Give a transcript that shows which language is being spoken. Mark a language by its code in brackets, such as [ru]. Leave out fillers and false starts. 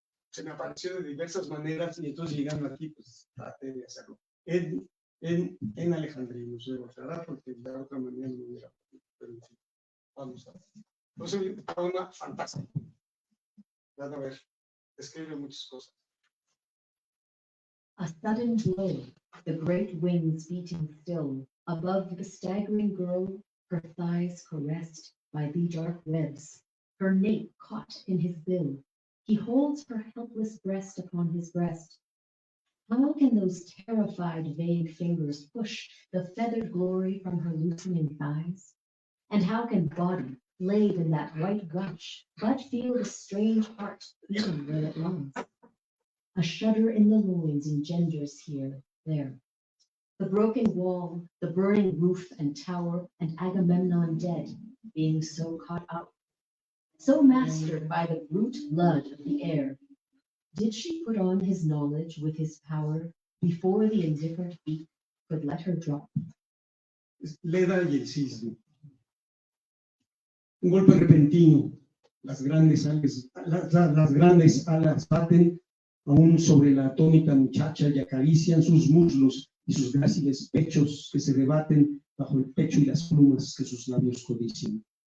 [es] Se me apareció de diversas maneras y entonces llegando aquí, pues traté de hacerlo. En alejandrino, se debe aclarar, porque de otra manera no hubiera podido. Pero en fin, vamos a ver. Entonces, un poema fantástico. Van a ver, escribe muchas cosas. [en] A sudden blow, the great wings beating still, above the staggering girl, her thighs caressed by the dark webs, her nape caught in his bill. He holds her helpless breast upon his breast. How can those terrified, vague fingers push the feathered glory from her loosening thighs? And how can body, laid in that white rush, but feel the strange heart beating where it longs? A shudder in the loins engenders here, there. The broken wall, the burning roof and tower, and Agamemnon dead, being so caught up, so mastered by the brute blood of the air. Did she put on his knowledge with his power before the indifferent beak could let her drop? [es] Leda y el cisne. Un golpe repentino, las grandes alas baten aún sobre la atónita muchacha y acarician sus muslos y sus gráciles pechos que se debaten bajo el pecho y las plumas que sus labios codician.